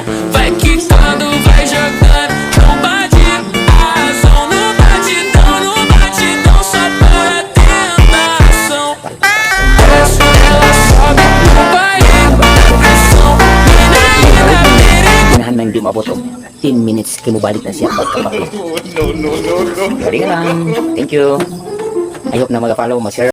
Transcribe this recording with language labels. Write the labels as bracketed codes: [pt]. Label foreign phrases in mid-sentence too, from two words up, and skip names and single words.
[pt] Vai quicando, vai jogando, não bate a razão. No batidão, só para tentação. Desce, ela sobe, vai na pressão. Mina linda, perigosa. [ceb] Unahan na hindi umabot og [en] 10 minutes [ceb] kay mobalik na siya pagkabako. No. Ready ka lang. [en] Thank you. I hope [ceb] na mag-follow, mag-share.